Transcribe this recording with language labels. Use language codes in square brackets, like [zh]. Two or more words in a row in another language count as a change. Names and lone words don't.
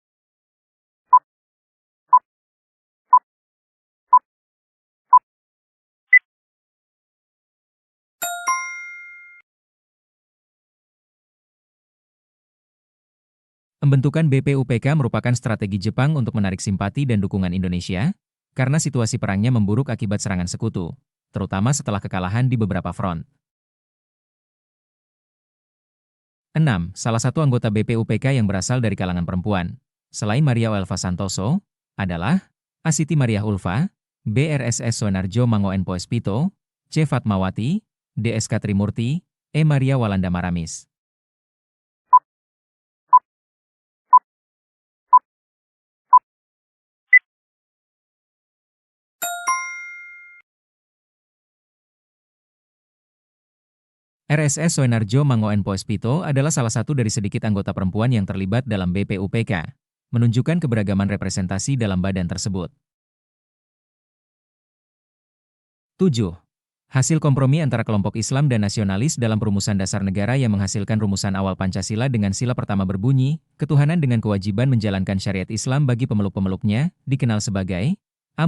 [id] Pembentukan BPUPK merupakan strategi Jepang untuk menarik simpati dan dukungan Indonesia, karena situasi perangnya memburuk akibat serangan sekutu, terutama setelah kekalahan di beberapa front. 6. Salah satu anggota BPUPK yang berasal dari kalangan perempuan, selain Maria Oelva Santoso, adalah A. Siti Mariah Ulfa, B. RSS Soenarjo Mangoen Poespito, C. Fatmawati, D. SK Trimurti, E. Maria Walanda Maramis. RSS Soenarjo Mangoen Poespito adalah salah satu dari sedikit anggota perempuan yang terlibat dalam BPUPK, menunjukkan keberagaman representasi dalam badan tersebut. 7. Hasil kompromi antara kelompok Islam dan nasionalis dalam perumusan dasar negara yang menghasilkan rumusan awal Pancasila dengan sila pertama berbunyi, ketuhanan dengan kewajiban menjalankan syariat Islam bagi pemeluk-pemeluknya, dikenal sebagai A.